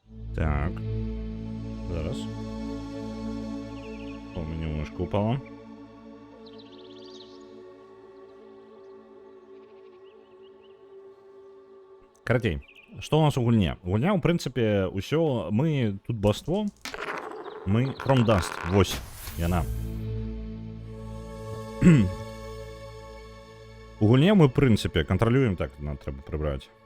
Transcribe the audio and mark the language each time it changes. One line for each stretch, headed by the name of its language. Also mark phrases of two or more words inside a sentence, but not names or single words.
Ukrainian: Так. Зараз. О, мені мишка упала.
Belarusian: Карацей, што у нас у гульне? Гульня, у прынцыпе, усё, мы тут басство, мы From Dust, вось, яна. У гульне мы, в прынцыпе, кантралюем, так, нам трэба прыбраць.